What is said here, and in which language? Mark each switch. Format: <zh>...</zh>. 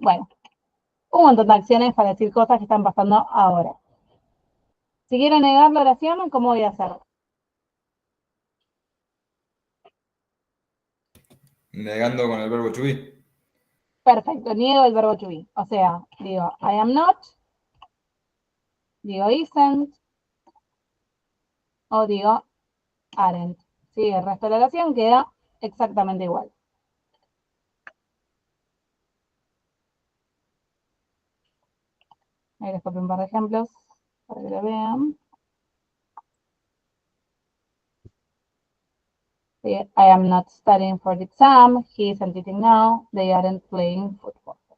<es>Bueno, un montón de acciones para decir cosas que están pasando ahora. Si quiero negar la oración, ¿cómo voy a hacerlo? Negando con el verbo to be. Perfecto, niego el verbo to be. O sea, digo</es> <en>I am not,</en> <es>digo isn't, o digo aren't. Sí, el resto de la oración queda exactamente igual. Ahí les copio un par de ejemplos para que lo vean. Sí,</es> <en>I am not studying for the exam. He isn't eating now. They aren't playing football.</en>